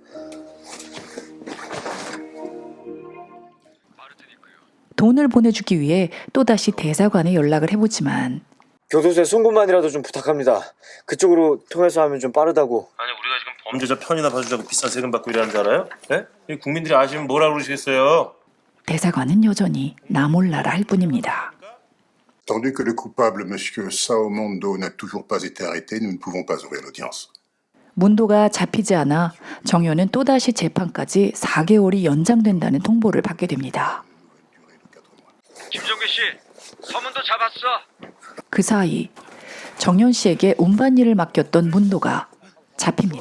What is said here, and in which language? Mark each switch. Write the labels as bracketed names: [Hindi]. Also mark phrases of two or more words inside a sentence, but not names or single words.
[Korean] 돈을 보내주기 위해 또다시 대사관에 연락을 해보지만 교도소에 송금만이라도 좀 부탁합니다. 그쪽으로 통해서 하면 좀 빠르다고. 아니 우리가 지금 범죄자 편이나 봐주자고 비싼 세금 받고 일하는 줄 알아요? 네? 이 국민들이 아시면 뭐라 그러시겠어요? 대사관은 여전히 나 몰라라 할 뿐입니다. [French] Attendu que le coupable, monsieur Sao Mondo, n'a toujours pas été arrêté, nous ne pouvons pas ouvrir l'audience. [Korean] 문도가 잡히지 않아 정효는 또다시 재판까지 4개월이 연장된다는 통보를 받게 됩니다. 김종배 씨, 서문도 잡았어. 그 사이 정연 씨에게 운반일을 맡겼던 문도가 잡힙니다.